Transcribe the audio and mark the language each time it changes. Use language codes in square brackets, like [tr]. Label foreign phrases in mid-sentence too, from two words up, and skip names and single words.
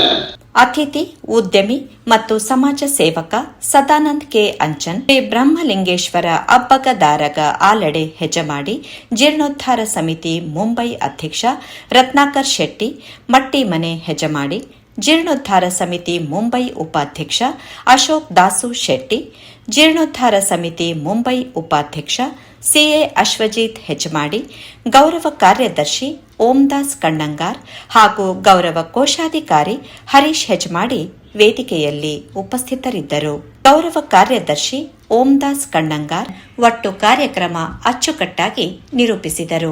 [kn] ಅತಿಥಿ ಉದ್ಯಮಿ ಮತ್ತು ಸಮಾಜ ಸೇವಕ ಸದಾನಂದ್ ಕೆ ಅಂಚನ್, ಶ್ರೀ ಬ್ರಹ್ಮಲಿಂಗೇಶ್ವರ ಅಬ್ಬಗದಾರಗ ಆಲಡೆ ಹೆಜಮಾಡಿ, ಜೀರ್ಣೋದ್ಧಾರ ಸಮಿತಿ ಮುಂಬೈ ಅಧ್ಯಕ್ಷ ರತ್ನಾಕರ್ ಶೆಟ್ಟಿ ಮಟ್ಟಿಮನೆ ಹೆಜಮಾಡಿ, ಜೀರ್ಣೋದ್ಧಾರ ಸಮಿತಿ ಮುಂಬೈ ಉಪಾಧ್ಯಕ್ಷ ಅಶೋಕ್ ದಾಸು ಶೆಟ್ಟಿ, ಜೀರ್ಣೋದ್ಧಾರ ಸಮಿತಿ ಮುಂಬೈ ಉಪಾಧ್ಯಕ್ಷ ಸಿಎ ಅಶ್ವಜಿತ್ ಹೆಜಮಾಡಿ, ಗೌರವ ಕಾರ್ಯದರ್ಶಿ ಓಂದಾಸ್ ಕಣ್ಣಂಗಾರ್ ಹಾಗೂ ಗೌರವ ಕೋಶಾಧಿಕಾರಿ ಹರೀಶ್ ಹೆಜಮಾಡಿ ವೇದಿಕೆಯಲ್ಲಿ ಉಪಸ್ಥಿತರಿದ್ದರು. ಗೌರವ ಕಾರ್ಯದರ್ಶಿ ಓಂದಾಸ್ ಕಣ್ಣಂಗಾರ್ ಒಟ್ಟು ಕಾರ್ಯಕ್ರಮ ಅಚ್ಚುಕಟ್ಟಾಗಿ ನಿರೂಪಿಸಿದರು.